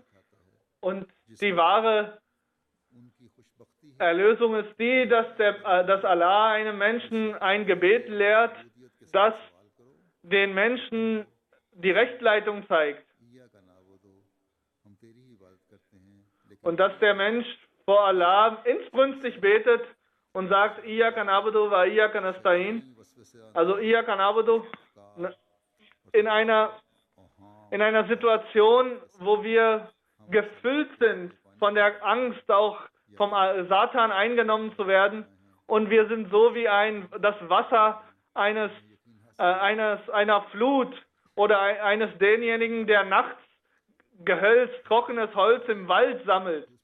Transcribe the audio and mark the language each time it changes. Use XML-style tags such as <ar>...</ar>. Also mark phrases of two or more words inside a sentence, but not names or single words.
<de>Und die wahre Erlösung ist die, dass Allah einem Menschen ein Gebet lehrt, das den Menschen die Rechtleitung zeigt. Und dass der Mensch vor Allah inbrünstig betet und sagt,</de> <ar>إياك نعبد وإياك نستعين.</ar> <de>Also</de> <ar>إياك نعبد</ar> <de>in einer Situation, wo wir gefüllt sind von der Angst, auch vom Satan eingenommen zu werden. Und wir sind so wie das Wasser einer Flut oder eines denjenigen, der nachts Gehölz, trockenes Holz im Wald sammelt.</de>